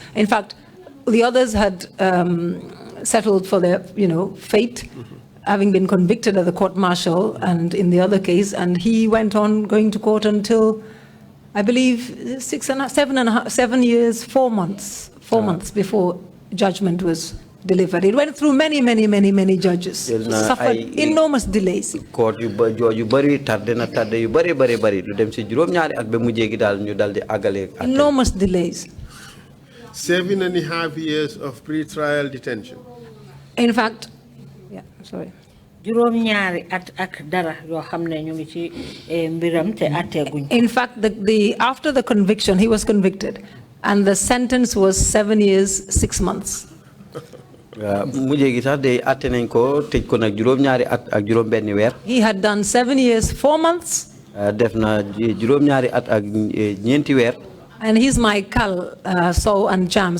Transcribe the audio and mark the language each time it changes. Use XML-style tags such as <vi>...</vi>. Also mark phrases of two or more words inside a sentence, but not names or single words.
<en>In fact, the others had settled for their fate, having been convicted at the court martial and in the other case, and he went on going to court until, I believe, 7 years, 4 months before judgment was delivered. It went through many judges. Suffered enormous delays.</en> <wo>Court yu bari tardé yu bari lu dem ci juroom ñaari at ba mujjé gi dal ñu daldi agalé.</wo> <en>Enormous delays. 7.5 years of pre-trial detention. In fact,</en> <wo>juroom ñaari at ak dara yo xamné ñu ngi ci mbiram te atté guñ.</wo> <en>In fact, after the conviction, he was convicted, and the sentence was 7 years, 6 months. He had done 7 years, 4 months. And he's my Kal, So and Cham.</en>